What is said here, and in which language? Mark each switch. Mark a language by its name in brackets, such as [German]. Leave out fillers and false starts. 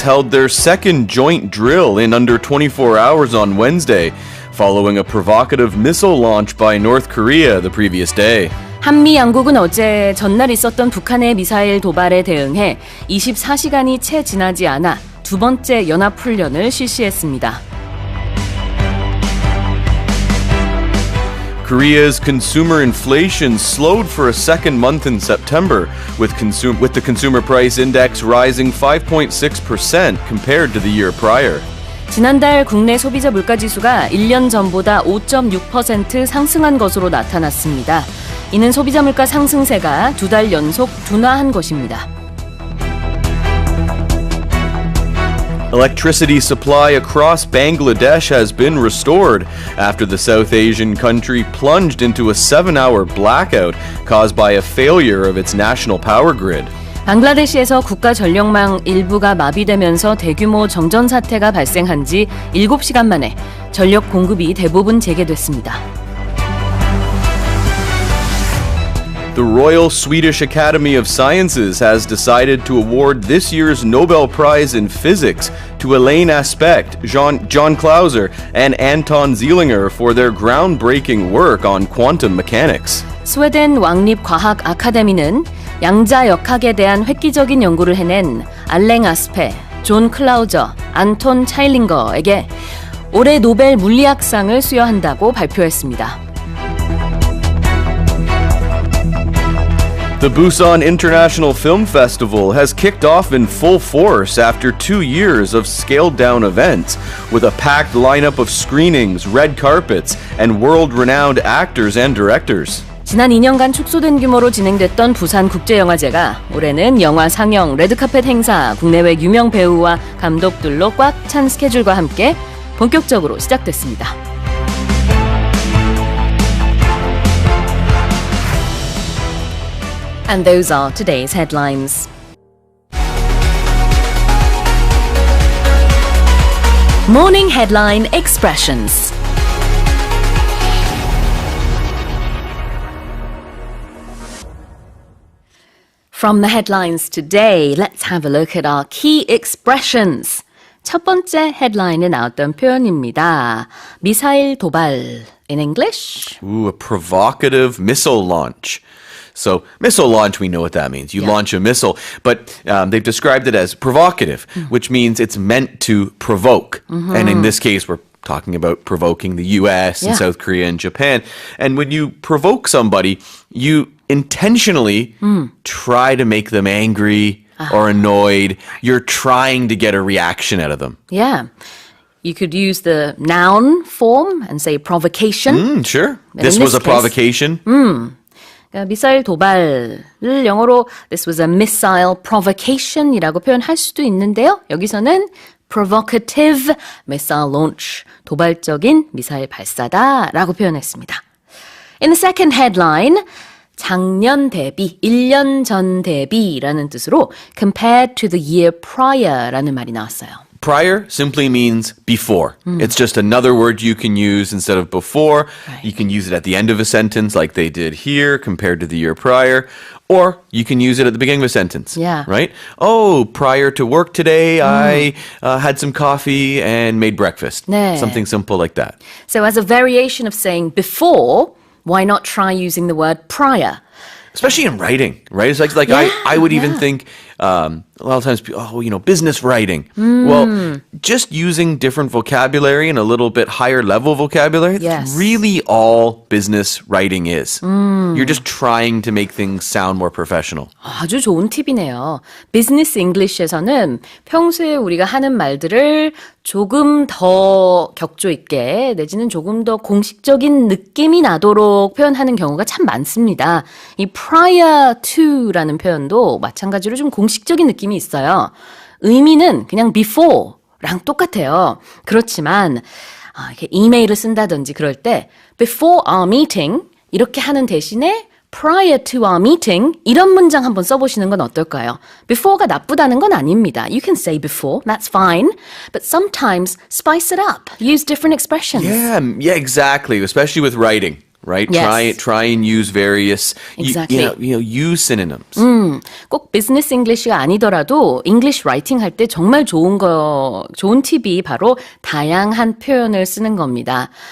[English] held their second joint drill in under 24 hours on Wednesday, following a provocative missile launch by North Korea the previous day. [Korean] 한미 양국은 어제 전날 있었던 북한의 미사일 도발에 대응해 24시간이 채 지나지 않아 두 번째 연합훈련을 실시했습니다. [English] Korea's consumer inflation slowed for a second month in September, with the consumer price index rising 5.6% compared to the year prior. [Korean] 지난달 국내 소비자 물가지수가 1년 전보다 5.6% 상승한 것으로 나타났습니다. 이는 소비자 물가 상승세가 2달 연속 둔화한 것입니다. [English] Electricity supply across Bangladesh has been restored after the South Asian country plunged into a 7-hour blackout caused by a failure of its national power grid. [Korean] 방글라데시에서 국가 전력망 일부가 마비되면서 대규모 정전 사태가 발생한 지 7시간 만에 전력 공급이 대부분 재개됐습니다. [English] The Royal Swedish Academy of Sciences has decided to award this year's Nobel Prize in Physics to Elaine Aspect, John Clauser, and Anton Zeilinger for their groundbreaking work on quantum mechanics. [Korean] 스웨덴 왕립과학 아카데미는 양자역학에 대한 획기적인 연구를 해낸 알랭 아스페, 존 클라우저, 안톤 차일링거에게 올해 노벨 물리학상을 수여한다고 발표했습니다. [English] The Busan International Film Festival has kicked off in full force after 2 years of scaled-down events, with a packed lineup of screenings, red carpets, and world-renowned actors and directors. [Korean] 지난 2년간 축소된 규모로 진행됐던 부산국제영화제가 올해는 영화 상영, 레드카펫 행사, 국내외 유명 배우와 감독들로 꽉 찬 스케줄과 함께 본격적으로 시작됐습니다. [English] And those are today's headlines. Morning headline expressions. From the headlines today, let's have a look at our key expressions. [Korean] 첫 번째 헤드라인에 나왔던 표현입니다. 미사일 도발. [English] In English? Ooh, a provocative missile launch. So, missile launch, we know what that means. You launch a missile, but they've described it as provocative, which means it's meant to provoke. And in this case, we're talking about provoking the US and South Korea and Japan. And when you provoke somebody, you intentionally try to make them angry or annoyed. You're trying to get a reaction out of them. Yeah. You could use the noun form and say provocation. Sure. And This in was this a provocation. [Korean] 그러니까 미사일 도발을 영어로 [English] This was a missile provocation [Korean] 이라고 표현할 수도 있는데요. 여기서는 [English] provocative missile launch, [Korean] 도발적인 미사일 발사다라고 표현했습니다. [English] In the second headline, [Korean] 작년 대비, 1년 전 대비라는 뜻으로 [English] compared to the year prior [Korean] 라는 말이 나왔어요. [English] Prior simply means before. It's just another word you can use instead of before. Right. You can use it at the end of a sentence like they did here compared to the year prior. Or you can use it at the beginning of a sentence. Yeah. Right? Oh, prior to work today, I had some coffee and made breakfast. [Korean] 네. [English] Something simple like that. So as a variation of saying before, why not try using the word prior? Especially in writing, right? It's like I would even think a lot of times, business writing. Well, just using different vocabulary and a little bit higher level vocabulary, that's really all business writing is. You're just trying to make things sound more professional. [Korean] 아주 좋은 팁이네요. 비즈니스 잉글리시에서는 평소에 우리가 하는 말들을 조금 더 격조 있게 내지는 조금 더 공식적인 느낌이 나도록 표현하는 경우가 참 많습니다. 이 prior to라는 표현도 마찬가지로 좀 공식적인 느낌이 있어요. 의미는 그냥 before랑 똑같아요. 그렇지만 이렇게 이메일을 쓴다든지 그럴 때 [English] before our meeting [Korean] 이렇게 하는 대신에 [English] prior to our meeting [Korean] 이런 문장 한번 써보시는 건 어떨까요? before가 나쁘다는 건 아닙니다. [English] You can say before, that's fine. But sometimes spice it up. Use different expressions. Yeah, exactly. Especially with writing. Right? Yes. Try and use various, Exactly. use synonyms. [Korean] 꼭 비즈니스 잉글리시가 아니더라도 잉글리시 라이팅 할 때 정말 좋은 팁이 바로 다양한 표현을 쓰는 겁니다.